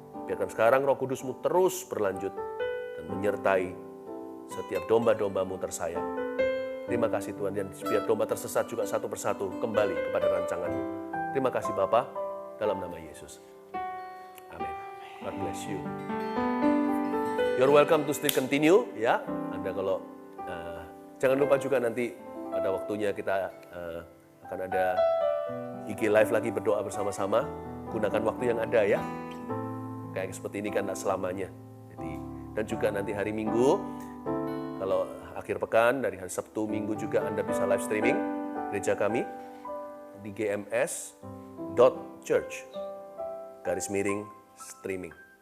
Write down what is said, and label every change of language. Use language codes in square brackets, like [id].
[id] Biarkan sekarang Roh Kudus-Mu terus berlanjut dan menyertai setiap domba-domba-Mu tersayang. Terima kasih Tuhan, dan biar domba tersesat juga satu persatu kembali kepada rancangan-Mu. Terima kasih Bapa, dalam nama Yesus. [en] Amin. God bless you. You're welcome to still continue, ya. [id] Anda kalau jangan lupa juga nanti pada waktunya kita akan ada IG Live lagi berdoa bersama-sama. Gunakan waktu yang ada ya. Kayak seperti ini kan tidak selamanya. Jadi, dan juga nanti hari Minggu, kalau akhir pekan dari hari Sabtu Minggu juga Anda bisa live streaming gereja kami di gms.church/streaming.